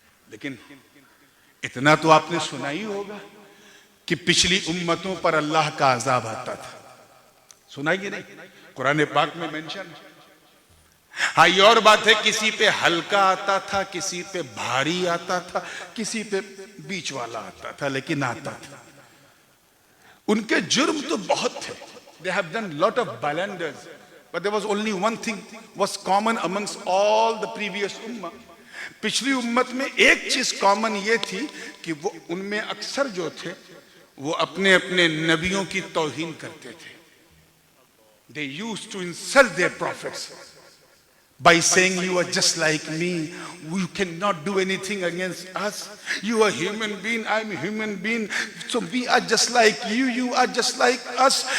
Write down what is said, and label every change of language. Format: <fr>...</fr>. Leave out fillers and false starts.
<hi>लेकिन इतना तो आपने सुना ही होगा कि पिछली उम्मतों पर अल्लाह का अजाब आता था, सुना ही नहीं? कुरान पाक में मेंशन। हाँ, ये और बात है किसी पे हल्का आता था, किसी पे भारी आता था, किसी पे बीच वाला आता था, लेकिन आता था। उनके जुर्म तो बहुत थे,</hi> <en>they have done lot of blunders, but there was only one thing was common amongst all the previous ummah.</en> <hi>पिछली उम्मत में एक चीज कॉमन ये थी कि वो उनमें अक्सर जो थे वो अपने अपने नबियों की तौहीन करते थे।</hi> <en>They used to insult their prophets by saying you are just like me, you cannot do anything against us, you are human being, I am human being, so we are just like you, you are just like us।</en>